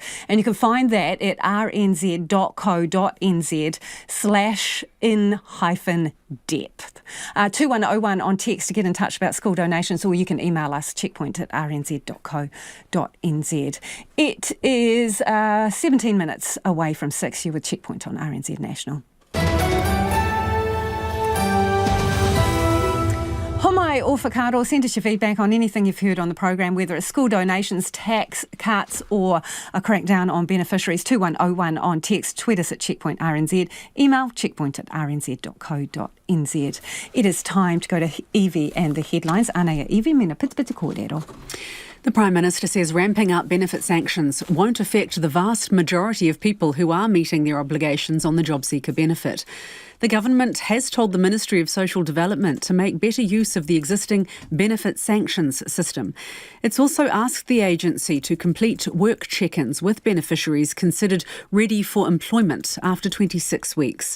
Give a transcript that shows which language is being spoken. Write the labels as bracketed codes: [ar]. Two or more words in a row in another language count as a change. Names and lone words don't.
[en] And you can find that at rnz.co.nz/in-depth. 2101 on text to get in touch about school donations, or you can email us checkpoint@rnz.co.nz. It is 17 minutes away from 6. You're with Checkpoint on RNZ National. [mi] Homai o whakaaro, [en] send us your feedback on anything you've heard on the program, whether it's school donations, tax cuts or a crackdown on beneficiaries. 2101 on text, tweet us at Checkpoint RNZ, email checkpoint@rnz.co.nz. It is time to go to Evie and the headlines. [mi] Anaya Evie, mena pitipiti kōrero. [en] The Prime Minister says ramping up benefit sanctions won't affect the vast majority of people who are meeting their obligations on the job seeker benefit. The government has told the Ministry of Social Development to make better use of the existing benefit sanctions system. It's also asked the agency to complete work check-ins with beneficiaries considered ready for employment after 26 weeks.